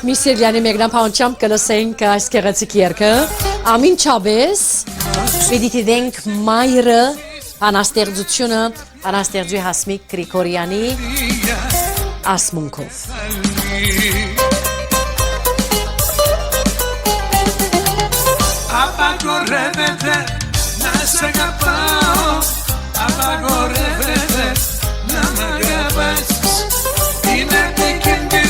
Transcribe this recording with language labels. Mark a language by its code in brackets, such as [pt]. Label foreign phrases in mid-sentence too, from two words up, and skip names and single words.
[hy] Միսիրլյանի մեկնաբանությամբ կլսենք այս գեղեցիկ երգը։ Ամենչապես պիտի դիտենք մայրը բանաստեղծությունը բանաստեղծի Հասմիկ Գրիգորյանի ասմունքով։ [el] Απαγορεύεται να σ' αγαπάω, απαγορεύεται να μ' αγαπάς. Είναι επικίνδυνο